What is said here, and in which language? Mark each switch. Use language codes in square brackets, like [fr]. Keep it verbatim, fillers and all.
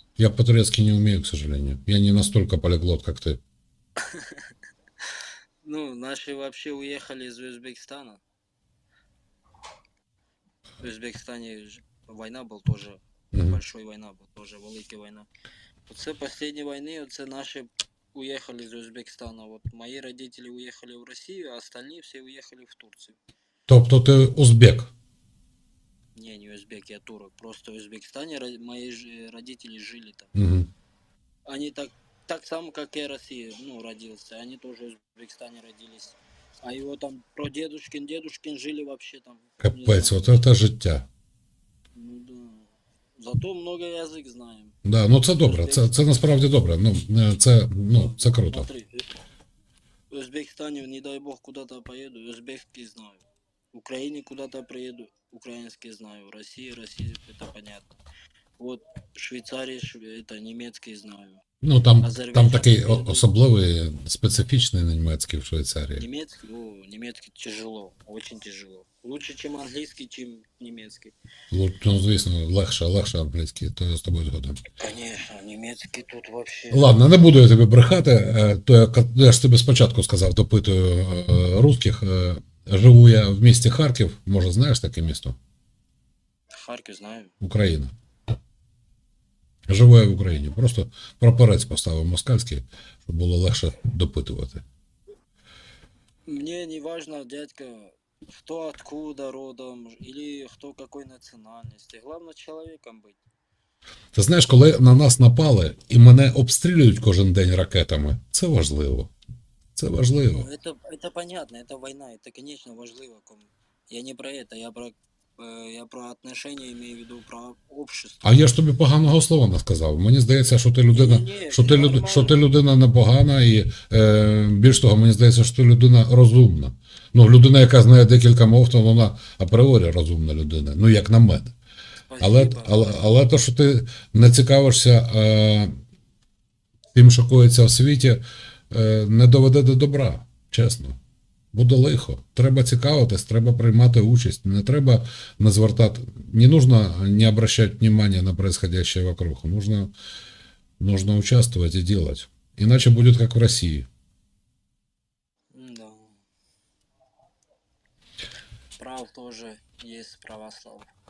[ru] Я по-турецки не умею, к сожалению. Я не настолько полиглот, как ты. Ну, наши вообще уехали из Узбекистана. В Узбекистане ж- война была тоже, Мгм. большой война была тоже, великая война. [uk] Оце последні війни, оце наші уїхали з Узбекистана. От мої родители уїхали в Росію, а остальні всі уїхали в Турцію. Тобто ти узбек. [ru] Не, не узбек, я турок. Просто в Узбекистане ро- мои ж- родители жили там. Угу. Они так, так само, как я Россия, ну, родился. Они тоже в Узбекистане родились. А его там про дедушкин, дедушкин жили вообще там, не [uk] Капець, [ru] знаю. [uk] от це життя. [ru] Ну да. Зато много язык знаем. [uk] Да, ну це добре, це, це [ru] Узбекский. [uk] насправді добре. Ну, е, це, ну, Ну, це круто. [ru] смотри, э, в Узбекистане, не дай бог, куда-то поеду, узбекский знаю. В Украине куда-то приеду, украинский знаю. Россия, Россия, это понятно. Вот Швейцария, Шве- это немецкий знаю. [uk] Ну, там, там [ru] Азербайджан [uk] такий о- [ru] приеду, [uk] особливий, специфічний німецький в Швейцарії. [ru] немецкий, ну, немецкий тяжело, очень тяжело. Лучше, чем английский, чем немецкий. [uk] Ну, ну, звісно, легше, легше англійський, то я з тобою згоден. [ru] Конечно, немецкий тут вообще. [uk] Ладно, не буду я тобі брехати, е, то я, ка- я ж тобі спочатку сказав, допитую е, русських. Е, Живу я в місті Харків, може знаєш таке місто? [ru] Харьков знаю. [uk] Україна. Живу я в Україні. Просто прапорець поставив москальський, щоб було легше допитувати. [ru] Мне не важно, дядька, кто откуда родом или кто какой национальности. Главное человеком быть. [uk] Ти знаєш, коли на нас напали і мене обстрілюють кожен день ракетами, це важливо. Це важливо. [ru] Ну, это, это понятно, это война, это, конечно, важливо. ком- Я не про это, я про, э, я про отношения имею в виду, про А общество. [uk] я ж тобі поганого слова не сказав. Мені здається, що ти людина, [ru] Не-не-не, [uk] що [ru] все [uk] ти люд, що ти [ru] нормально. [uk] людина непогана, і е, більш того, мені здається, що ти людина розумна. Ну, людина, яка знає декілька мов, то вона апріорі розумна людина. Ну, як на мене. Але, [ru] Спасибо. [uk] але, але то, що ти не цікавишся е, тим, що коїться в світі, е, не доведе до добра, чесно. Буде лихо. Треба цікавитись, треба приймати участь. Не треба не звертати. [ru] Не нужно не обращать внимания на происходящее вокруг. Нужно, нужно участвовать и делать. Иначе будет как в России. Да. Прав тоже есть православ.